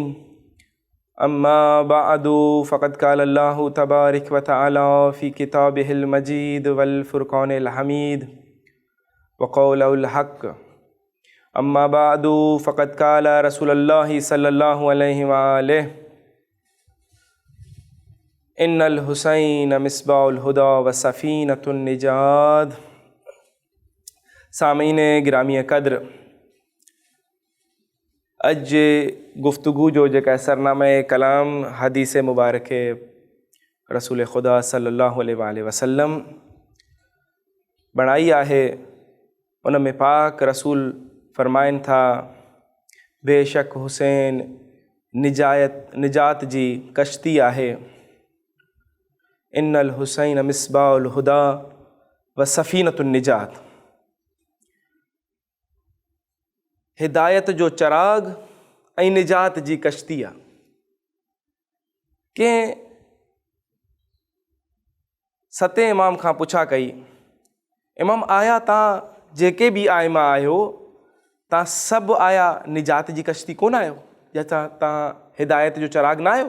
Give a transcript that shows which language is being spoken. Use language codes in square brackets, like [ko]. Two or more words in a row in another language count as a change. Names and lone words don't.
[ar] أما بعد فقد قال الله تبارك وتعالى في كتابه المجيد والفرقان الحميد وقول الحق. أما بعد فقد قال رسول الله صلى الله عليه وآله إن الحسين مصباح الهدى وسفينة النجاة. [sd] सामीन गिरामी क़द्र, अज गुफ्तगू जो जेका सरनामा कलाम हदीस मुबारक रसूल खुदा [ar] صلى الله عليه وسلم [sd] बणाई आहे, उन में पाक रसूल फरमाइनि था बेशक हुसैन निजात जी कश्ती आहे। [ar] إن الحسين مصباح الهدى وسفينة النجاة. [sd] हिदायत जो चराग ऐं निजात जी कश्ती आहे। कंहिं सतें इमाम खां पुछा कई, इमाम आया तव्हां जेके बि आइमा आहियो, तव्हां सभु आया निजात जी कश्ती कोन आहियो, या तव्हां हिदायत जो चराग न आहियो?